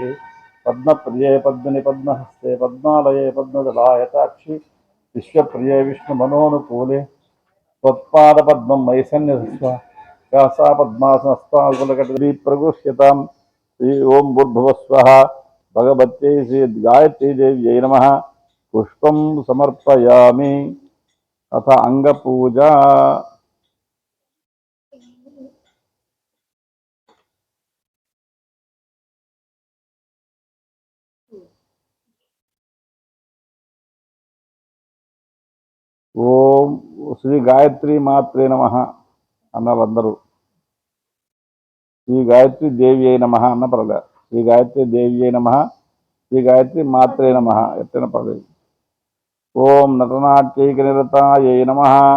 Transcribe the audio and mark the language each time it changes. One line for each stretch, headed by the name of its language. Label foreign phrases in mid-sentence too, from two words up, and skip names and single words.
Sanskrit: पद्मप्रिये पद्मिनि पद्महस्ते पद्मालये पद्मदलायताक्षि विश्वप्रिये विष्णुमनोनुकूले त्वत्पादपद्मं मयि सन्निधत्स्व व्यासा पद्मासनस्ताकुलकटरी प्रगुह्यतां श्री ओं भूर्भुवस्वः भगवत्यै श्री गायत्री देव्यै नमः पुष्पं समर्पयामि अथ अंगपूजा ఓం శ్రీ గాయత్రి మాత్రే నమః
Telugu: అన్నవారందరూ
Sanskrit: శ్రీ గాయత్రి దేవి అయి నమః
Telugu: అన్న పర్లేదు
Sanskrit: శ్రీ గాయత్రి దేవి అయి నమః శ్రీ గాయత్రి మాత్రే నమః
Telugu: ఎత్తన పర్లేదు
Sanskrit: ఓం నటనాట్యైక నిరతాయై నమః